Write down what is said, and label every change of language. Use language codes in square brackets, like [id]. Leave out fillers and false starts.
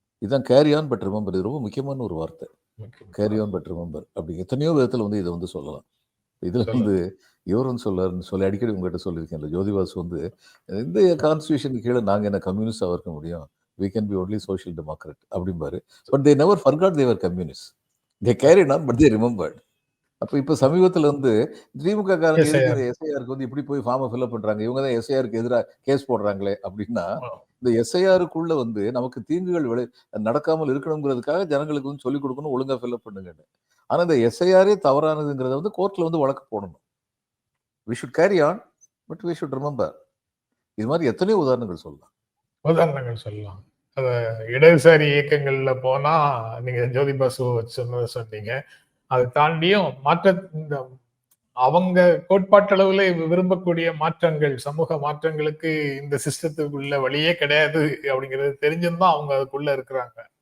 [ta] இதுதான் carry on but remember. இது ரொம்ப முக்கியமான ஒரு வார்த்தை, கேரி ஆன் பட் ரிமெம்பர். அப்படி எத்தனையோ விதத்தில் இதை சொல்லலாம். இதுல இவர் சொல்லாருன்னு சொல்லி அடிக்கடி உங்ககிட்ட சொல்லியிருக்கேன். ஜோதிபாசு இந்த கான்ஸ்டியூஷனுக்கு கீழே நாங்க என்ன கம்யூனிஸ்டா இருக்க முடியும், [en] we can be only social democrat [ta] அப்படிம்பாரு. [en] But they never forgot they were communists. they carried on but they remembered. [ta] அப்ப இப்ப சமீபத்துல திமுக காரங்க எஸ்ஐஆருக்கு இப்படி போய் ஃபார்மை ஃபில்அப் பண்றாங்க, இவங்க தான் எஸ்ஐஆருக்கு எதிராக கேஸ் போடுறாங்களே அப்படின்னா, இந்த எஸ்ஐஆருக்குள்ள நமக்கு தீங்குகள் நடக்காமல் இருக்கணுங்கிறதுக்காக ஜனங்களுக்கு சொல்லிக் கொடுக்கணும், ஒழுங்கா ஃபில்அப் பண்ணுங்கன்னு. ஆனா இந்த எஸ்ஐஆரே தவறானதுங்கிறத கோர்ட்ல வழக்கு போடணும். [en] we should carry on but we should remember. [ta] இது மாதிரி எத்தனையோ உதாரணங்கள் சொல்லலாம். அத இடதுசாரி இயக்கங்கள்ல போனா நீங்க ஜோதிபாசு சொன்னீங்க. அதை தாண்டியும் இந்த அவங்க கோட்பாட்டளவுல விரும்பக்கூடிய மாற்றங்கள், சமூக மாற்றங்களுக்கு இந்த சிஸ்டத்துக்குள்ள வழியே கிடையாது அப்படிங்கிறது தெரிஞ்சுதான் அவங்க அதுக்குள்ள இருக்கிறாங்க.